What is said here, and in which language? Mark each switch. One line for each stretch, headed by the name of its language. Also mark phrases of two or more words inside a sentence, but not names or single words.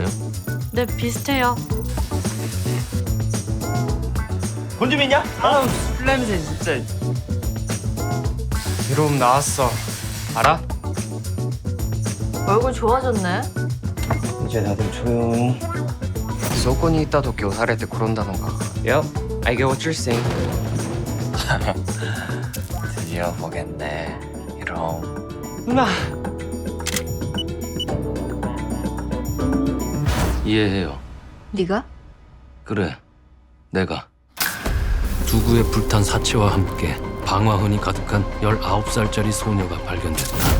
Korean: 네, 비슷해요. 돈 좀 있냐? 아우 술 냄새 진짜. 이놈 나왔어. 알아? 얼굴 좋아졌네. 이제 다들 조용.
Japanese: そこにいた時押されて転んだのか.
English: Yep, I get what you're saying.
Korean: 드디어 보겠네. 이놈. 누나. 이해해요. 네가? 그래, 내가. 두구에 불탄 사체와 함께 방화흔이 가득한 19살짜리 소녀가 발견됐다.